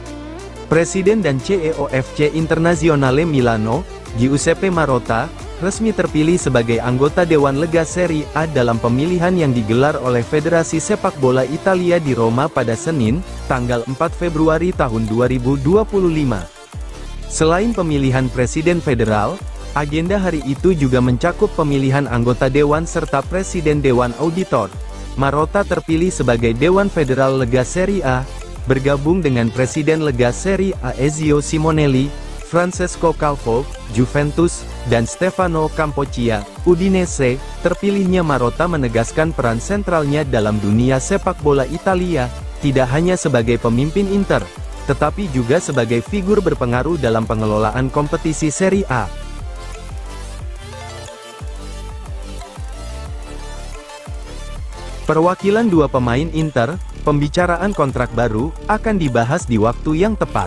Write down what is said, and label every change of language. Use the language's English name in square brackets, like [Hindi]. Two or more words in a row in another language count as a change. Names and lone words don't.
[Indonesian] Presiden dan CEO FC Internazionale Milano, Giuseppe Marotta, resmi terpilih sebagai anggota Dewan Lega Serie A dalam pemilihan yang digelar oleh Federasi Sepak Bola Italia di Roma pada Senin, tanggal 4 Februari tahun 2025. Selain pemilihan Presiden Federal, agenda hari itu juga mencakup pemilihan anggota Dewan serta Presiden Dewan Auditor. Marotta terpilih sebagai Dewan Federal Lega Serie A, bergabung dengan Presiden Lega Serie A Ezio Simonelli, Francesco Calvo, Juventus, dan Stefano Campoccia, Udinese. Terpilihnya Marotta menegaskan peran sentralnya dalam dunia sepak bola Italia, tidak hanya sebagai pemimpin Inter, tetapi juga sebagai figur berpengaruh dalam pengelolaan kompetisi Serie A. Perwakilan dua pemain Inter, pembicaraan kontrak baru, akan dibahas di waktu yang tepat.